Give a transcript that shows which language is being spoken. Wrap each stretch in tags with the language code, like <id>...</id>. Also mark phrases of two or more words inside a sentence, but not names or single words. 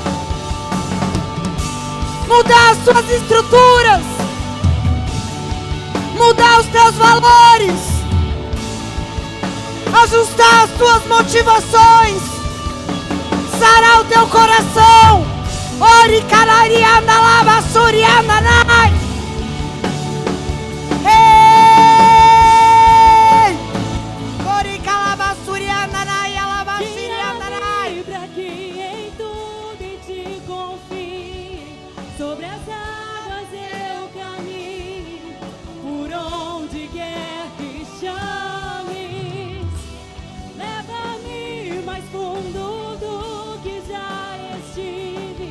<pt>Mudar as suas estruturas. Mudar os teus valores. Ajustar as tuas motivações. Sarar o teu coração. Ori calari anda lava suri anda nai. Ei! Ori calaba suri anda nai, alava suri anda nai. Para que em tudo em ti confie, sobre as águas eu caminho, por onde quer que chames, leva-me mais fundo do que já estive.</pt>